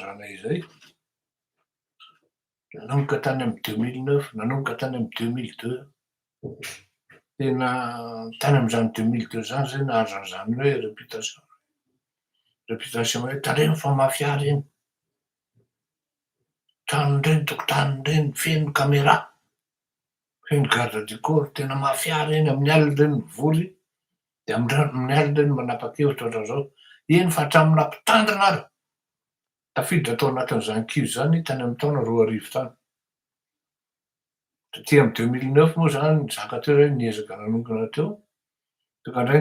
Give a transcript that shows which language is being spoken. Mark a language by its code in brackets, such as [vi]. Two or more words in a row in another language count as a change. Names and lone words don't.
[mg] anay zay, nanomboka tany amy 2009, nanomboka tany amy 2002, tena tany am'zany 2002 zany zay nahazo an'izany hoe réputation hoe tandremo fa mafia reny, tranony reny, tokotany reny feno caméra, feno [fr] garde du corps, [mg] tena mafia reny, amin'ny alina reny mivory, de amin'ny alina reny manapa-kevitra ohatran'izao. Eny fa hatramin'ny nampitandrina ary, tafiditra tao anatin'izany kizy zany tany amy taona 2000 tany. Taty amy 2009 moa zany nizaka teo zay niezaka nanokana teo, tonga indray